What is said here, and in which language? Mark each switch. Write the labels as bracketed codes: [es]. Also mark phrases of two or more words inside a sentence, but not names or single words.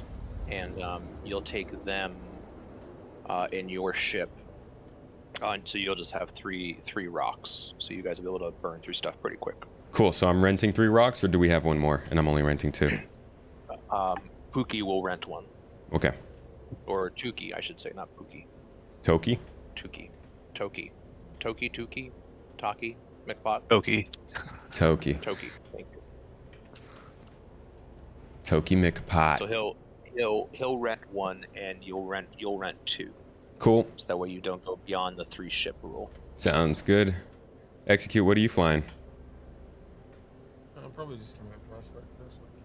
[en] And you'll take them in your ship. So you'll just have three rocks. So you guys will be able to burn through stuff pretty quick. Cool, so I'm renting 3 rocks, or do we have one more, and I'm only renting 2? Pookie will rent one. Okay. Or Tuki, I should say, not Pookie. Toki? Tuki. Toki. Toki, Tuki, Taki, McPot. Toki. Toki. Toki, thank you. Toki McPot. So he'll rent one, and you'll rent 2. Cool. So that way you don't go beyond the 3 ship rule. Sounds good. Execute, what are you flying? I'll probably just give me a prospect first.